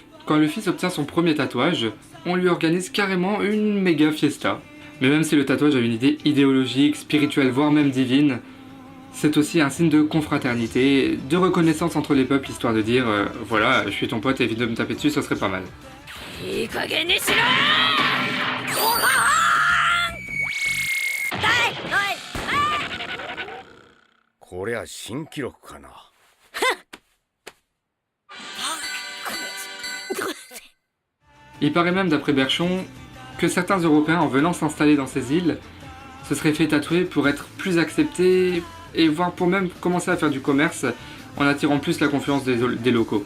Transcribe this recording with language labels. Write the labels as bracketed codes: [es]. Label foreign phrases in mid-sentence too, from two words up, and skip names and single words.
[fr] Quand le fils obtient son premier tatouage, on lui organise carrément une méga fiesta. Mais même si le tatouage a une idée idéologique, spirituelle, voire même divine, c'est aussi un signe de confraternité, de reconnaissance entre les peuples, histoire de dire voilà, je suis ton pote et évite de me taper dessus, ce serait pas mal. [ja] こりゃ新記録かな。 [fr] Il paraît même d'après Berchamp que certains Européens en venant s'installer dans ces îles se seraient fait tatouer pour être plus acceptés et voire pour même commencer à faire du commerce en attirant plus la confiance des locaux.